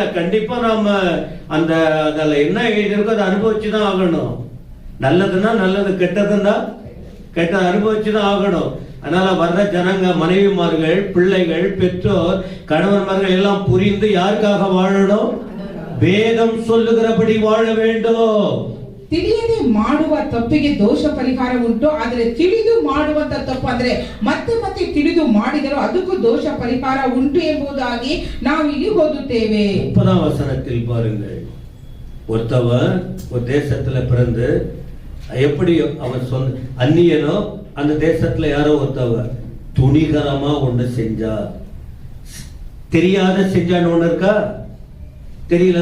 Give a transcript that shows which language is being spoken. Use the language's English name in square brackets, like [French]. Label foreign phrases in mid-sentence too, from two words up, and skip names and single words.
[Tamil] கண்டிப்பா நாம அந்த அதுல என்ன இருக்கோ அதை அனுபவிச்சுதான் ஆகணும். நல்லதுன்னா நல்லது, கெட்டதுன்னா கெட்டது அனுபவிச்சுதான் ஆகணும். அதனால வர்ற ஜனங்க, மனைவிமார்கள், பிள்ளைகள், பெற்றோர், கணவன்மார்கள் எல்லாம் புரிந்து யாருக்காக வாழணும்? வேதம் சொல்லுகிறபடி வாழ வேண்டும். [Kannada] ತಿಳಿಯದೆ ಮಾಡುವ ತಪ್ಪಿಗೆ ದೋಷ ಪರಿಹಾರ ಉಂಟು, ಆದರೆ ತಿಳಿದು ಮಾಡುವಂತ ತಪ್ಪು ಅಂದ್ರೆ ಮತ್ತೆ ಮತ್ತೆ ತಿಳಿದು ಮಾಡಿದರೂ ಅದಕ್ಕೂ ದೋಷ ಪರಿಹಾರ ಉಂಟು ಎಂಬುದಾಗಿ ನಾವು ಇಲ್ಲಿ ಓದುತ್ತೇವೆ. [Tamil] 30ாம் வசனத்தில் பாருங்கள். ஒருத்தவன் ஒரு தேசத்துல பிறந்து எப்படி அவன் சொந்த அந்நியனோ அந்த தேசத்துல யாரோ ஒருத்தவ துணிகரமா ஒண்ணு செஞ்சா, தெரியாத செஞ்சான்னு ஒண்ணு இருக்கா? தெரியல.